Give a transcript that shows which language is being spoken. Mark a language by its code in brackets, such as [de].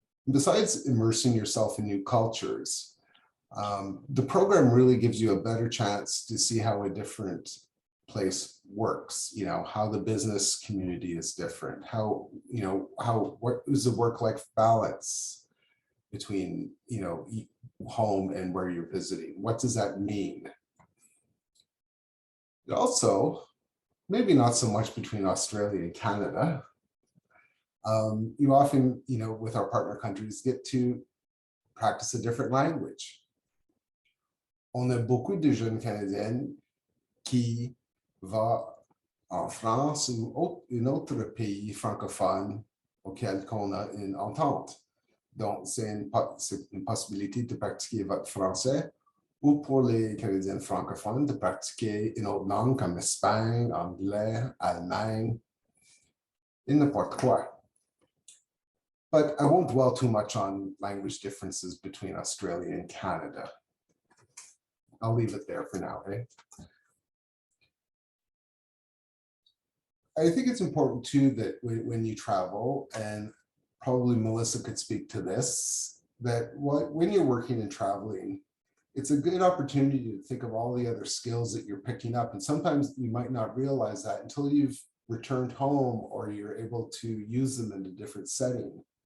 [en] Besides immersing yourself in new cultures, the program really gives you a better chance to see how a different place works, how the business community is different, what is the work-life balance between, home and where you're visiting. What does that mean? Also, maybe not so much between Australia and Canada. You often, with our partner countries, get to practice a different language. [fr] On a beaucoup de jeunes Canadiennes qui vont en France ou un autre pays francophone auquel on a une entente. Donc, c'est une possibilité de pratiquer votre français ou pour les Canadiens francophones de pratiquer une autre langue comme Espagne, anglais, Allemagne, et n'importe quoi. [en] but I won't dwell too much on language differences between Australia and Canada. I'll leave it there for now, eh? I think it's important too that when you travel, and probably Melissa could speak to this, that when you're working and traveling, it's a good opportunity to think of all the other skills that you're picking up. And sometimes you might not realize that until you've returned home or you're able to use them in a different setting.